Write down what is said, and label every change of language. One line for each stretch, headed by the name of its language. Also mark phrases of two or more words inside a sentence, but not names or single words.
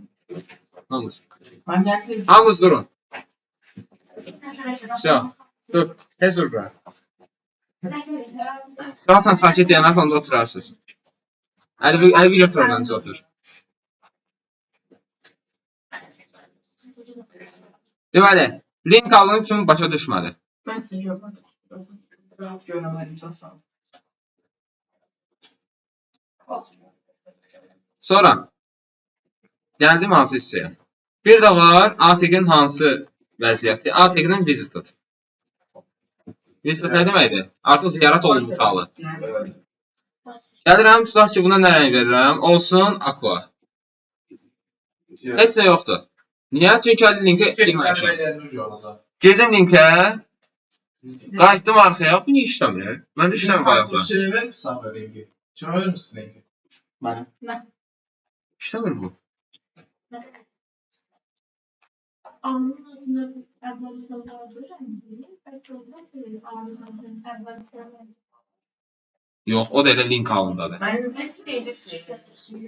Azerbaijani: Hamımız. Hamımız durun. Все. Dur. Tez dur bura. Qalsan sakit deyənlər sonunda oturarsınız. Əli götür oradan, otur. Deməli, link alın kimi başa düşmədi.
Turkish: Ben sizi görmedim. Rahat göremedim. Çok sağ olun.
Azerbaijani: Sonra gəldim hansı hissəyə. Bir də var ATG-nin hansı vəziyyəti? ATG-nin visited. Visited nə deməkdir? Artıq ziyaret olunmuş halı. Gəlirəm, tutaq ki, buna nə rəng verirəm? Olsun aqua. Heç nə yoxdur. Niyə? Çünki əli linkə girməmişəm. Girdim linkə, qayıtdım arxaya. Bu niyə işləmir? Məndə işləmir bayaqda.
Turkish: Şey verir misin sana linki? Şuna verir misin linki?
Azerbaijani: Mən. İşləmir bu. Yox, o da elə link halındadır.
Turkish: Benim hepsi